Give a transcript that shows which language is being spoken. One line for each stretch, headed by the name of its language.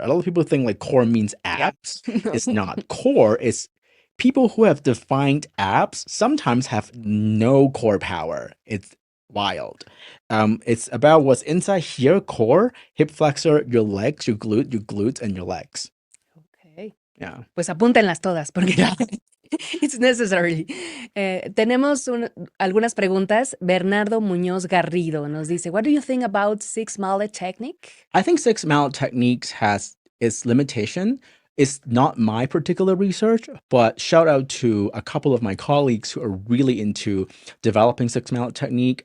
English: A lot of people think like core means abs. It's not. Core is people who have defined abs sometimes have no core power. It's wild. It's about what's inside here, core, hip flexor, your legs, your glutes, and your legs. Okay. Yeah.
Spanish: Pues apúntenlas todas porque
English: it's necessary.
Spanish: Tenemos algunas preguntas.
English: Bernardo Muñoz Garrido
Spanish: nos dice,
English: what do you think about six mallet technique? I think six mallet techniques has its limitation. It's not my particular research, but shout out to a couple of my colleagues who are really into developing six mallet technique.